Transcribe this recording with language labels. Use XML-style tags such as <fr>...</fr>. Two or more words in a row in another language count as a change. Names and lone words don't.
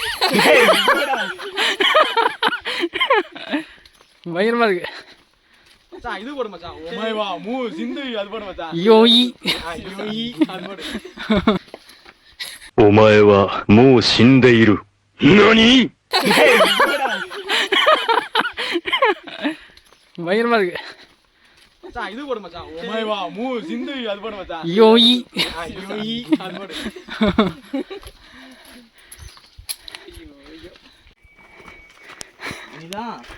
<ta>பயங்கரமாக இருக்கு. மச்சான் இது போடு மச்சான்</ta> <ja>お前は もう 死んで</ja> <ta>அது போடு மச்சான் யோயி யோயி அது போடு</ta> <ja>お前はもう死んでいる。何</ja> <ta>பயங்கரமா இருக்கு. மச்சான் இது போடு மச்சான்</ta> <ja>お前は もう 死んで</ja> <ta>அது போடு மச்சான் யோயி யோயி அது போடு. நீதான்</ta>